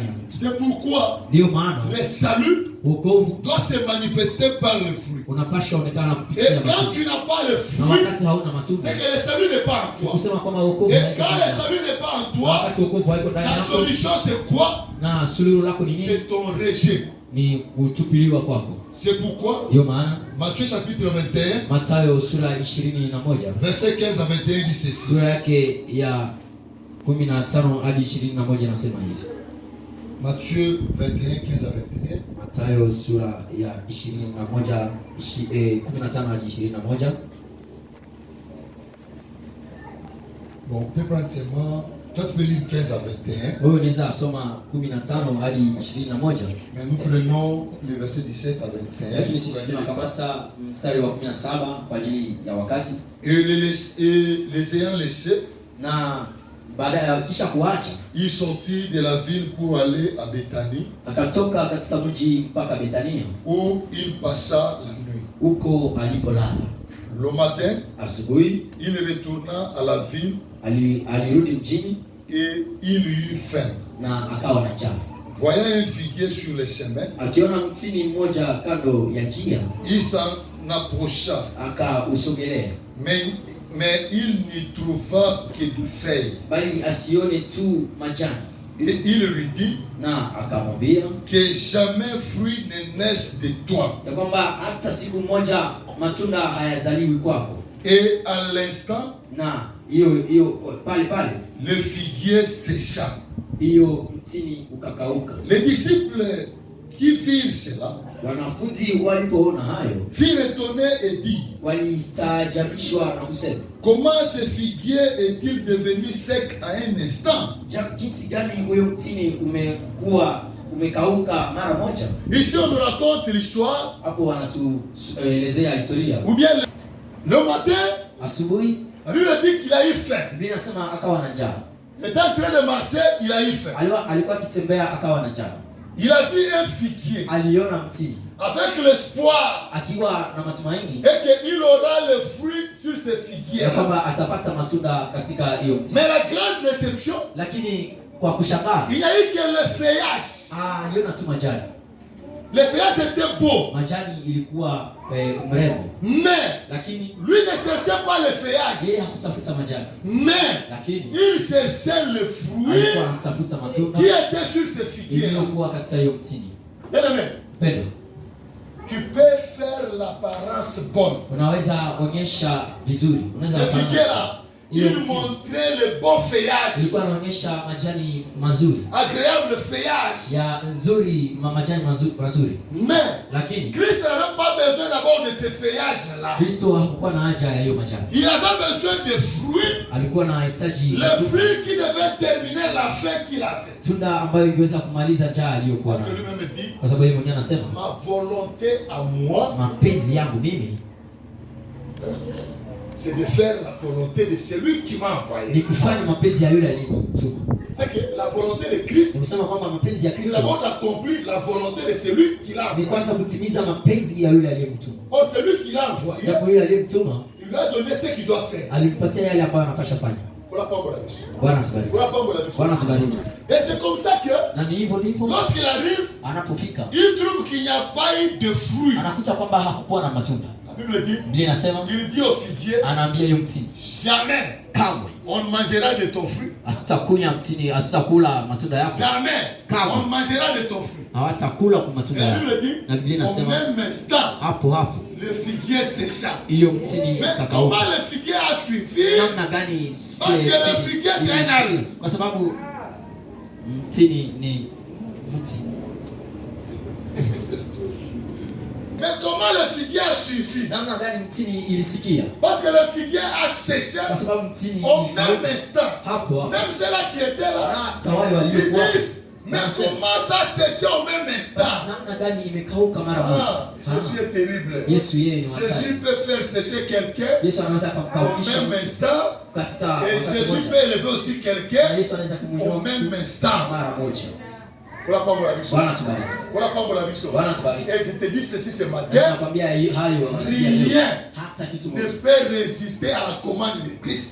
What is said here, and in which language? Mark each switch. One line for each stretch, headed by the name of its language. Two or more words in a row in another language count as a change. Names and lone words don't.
French: C'est pourquoi le salut doit se manifester par le fruit. Et quand tu n'as pas le fruit, c'est que le salut n'est pas en toi. Et quand le salut n'est pas en toi, ta solution c'est quoi? C'est ton rejet.
Swahili: ni kutupiliwa kwako.
French: C'est pourquoi Matthieu chapitre 21
Swahili: Mathayo sura 21
French: verset 15 à 21 dit ceci.
Swahili: Sura yake ya 15 hadi 21 nasema hivi.
French: Matthieu 21 15 à 21.
Swahili: Mathayo sura ya 21 15 hadi 21.
French: Bon, on peut prendre seulement, toi tu peux lire 15 à 21.
Swahili: Wewe unaweza soma 15 hadi 21.
French: Mais nous prenons le verset 17 à 21.
Swahili: Lakini sisi tunakamata mstari wa 17 kwa ajili ya wakati.
French: Et les ayant laissés,
Swahili: na baada ya kisha kuacha,
French: il sortit de la ville pour aller à Bethanie.
Swahili: Akatoka katika mji mpaka Bethania,
French: où il passa la nuit.
Swahili: Huko alipolala.
French: Le matin,
Swahili: asubuhi,
French: il retourna à la ville.
Swahili: Alirudi mjini
French: et il eut faim.
Swahili: Na akawa na njaa.
French: Voyant un figuier sur le chemin,
Swahili: akiona mtini mmoja kando ya njia,
French: il s'en approcha.
Swahili: Akausogelea.
French: Mais il n'y trouva que des feuilles.
Swahili: Bali asione tu majani.
French: Et il lui dit,
Swahili: na akamwambia,
French: que jamais fruit ne naisse de toi.
Swahili: Ya kwamba hata siku moja matunda hayazaliwi kwako.
French: Et à l'instant,
Swahili: na hiyo pale
French: le figuier sécha.
Swahili: Hiyo mtini ukakauka.
French: Les disciples qui virent cela,
Swahili: wanafunzi walipoona hayo,
French: furent étonnés et dit,
Swahili: walistaajabishwa na kusema,
French: comment ce figuier est-il devenu sec à un instant?
Swahili: Jinsi gani huyo mtini umekauka mara moja?
French: Ici on nous raconte l'histoire.
Swahili: Hapo wanatuelezea historia.
French: Ou bien le matin,
Swahili: asubuhi,
French: la Bible dit qu'il a eu faim.
Swahili: Biblia inasema akawa na njaa.
French: Il était en train de marcher, il a eu faim.
Swahili: Alikuwa akitembea akawa na njaa.
French: Il a vu un figuier.
Swahili: Aliona mtini.
French: Avec l'espoir.
Swahili: Akiwa na matumaini.
French: Et qu'il aura le fruit sur ce figuier.
Swahili: Ya kwamba atapata matunda katika hiyo mtini.
French: Mais la grande déception.
Swahili: Lakini kwa kushangaa,
French: il n'y a eu que le feuillage.
Swahili: Aliona tu majani.
French: Le feuillage était beau.
Swahili: Majani ilikuwa mrembo.
French: Mais
Swahili: lakini
French: lui ne cherchait pas le feuillage.
Swahili: Yeye hakutafuta majani.
French: Mais
Swahili: lakini
French: il cherchait le fruit.
Swahili: Alikuwa anatafuta matunda
French: qui était sur ce figuier.
Swahili: Ilikuwa katika hiyo mtini.
French: Bien-aimé.
Swahili: Pendo.
French: Tu peux faire l'apparence bonne.
Swahili: Unaweza onyesha vizuri. Unaweza figuera.
French: Il montrait le beau feuillage.
Swahili: Ilikuwa anaonyesha majani mazuri.
French: Agréable feuillage.
Swahili: Ya nzuri, majani mazuri.
French: Mais
Swahili: lakini
French: Christ n'avait pas besoin d'abord de ce feuillage là.
Swahili: Kristo hakuwa na haja ya hiyo majani.
French: Il avait besoin de fruits.
Swahili: Alikuwa anahitaji
French: le fruit qui devait terminer la faim qu'il avait.
Swahili: Tunda ambayo ingeweza kumaliza njaa aliyokuwa nayo.
French: Parce que lui-même dit,
Swahili: kwa sababu yeye mwenyewe anasema,
French: ma volonté à moi,
Swahili: mapenzi yangu mimi,
French: c'est de faire la volonté de celui qui m'a envoyé.
Swahili: Ni kufanya mapenzi ya yule aliyenituma.
French: C'est que la volonté de Christ,
Swahili: unasema kwamba mapenzi ya Kristo,
French: c'est d'abord d'accomplir la volonté de celui qui l'a envoyé.
Swahili: Ni kwanza kutimiza mapenzi ya yule aliyemtuma.
French: Oh, celui qui l'a envoyé,
Swahili: yule aliyemtuma,
French: il lui a donné ce qu'il doit faire.
Swahili: Alimpatia yale ambayo anapaswa fanya. Bwana tubariki. Bwana tubariki.
French: Et c'est comme ça que,
Swahili: na ni hivyo ndivyo,
French: lorsqu'il arrive,
Swahili: anapofika,
French: il trouve qu'il n'y a pas eu de fruits.
Swahili: Anakuta kwamba hakukuwa na matunda.
French: Bible dit,
Swahili: Biblia inasema,
French: il dit au figuier,
Swahili: anaambia hiyo mtini,
French: jamais
Swahili: kamwe
French: on mangera de ton fruit.
Swahili: Hatutakula mtini, hatutakula matunda yako.
French: Jamais
Swahili: kamwe
French: on mangera de ton fruit.
Swahili: Hawatakula kwa matunda yako. Na Biblia inasema,
French: au même instant,
Swahili: hapo
French: le figuier sécha.
Swahili: Hiyo mtini kakauka.
French: Comment le figuier a suivi?
Swahili: Namna gani?
French: Parce que le figuier c'est un arbre.
Swahili: Kwa sababu mtini ni mti.
French: Mais comment le figuier a suivi?
Swahili: Namna gani mtini ilisikia?
French: Parce que le figuier a séché.
Swahili: Kwa sababu mtini
French: au même instant.
Swahili: Hapo.
French: Même ceux-là qui étaient là.
Swahili: Tawali waliokuwa.
French: Mais comment ça séché au même instant?
Swahili: Namna gani imekauka mara moja?
French: Jésus est terrible.
Swahili: Yesu yeye ni hatari.
French: Jésus peut faire sécher quelqu'un.
Swahili: Yesu anaweza kumkausha
French: au même instant. Et Jésus peut élever aussi quelqu'un au même instant.
Swahili: Mara moja. Bwana tubariki. Bwana tubariki.
French: Et je te dis ceci ce matin.
Swahili: Nakwambia hayo
French: rien
Swahili: hata kitu
French: ne peut résister à la commande de Christ.